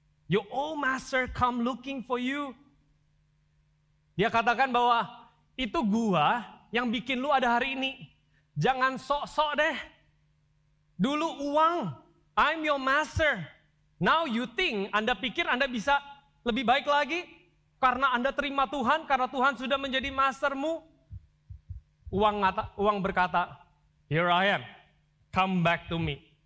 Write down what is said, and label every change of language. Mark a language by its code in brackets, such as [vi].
[en] Your old master come looking for you. [id] Dia katakan bahwa itu gua yang bikin lu ada hari ini. Jangan sok-sok deh. Dulu uang, [en] I'm your master. Now you think, [id] Anda pikir Anda bisa lebih baik lagi? Karena Anda terima Tuhan, karena Tuhan sudah menjadi mastermu. Uang berkata, [en] here I am, come back to me.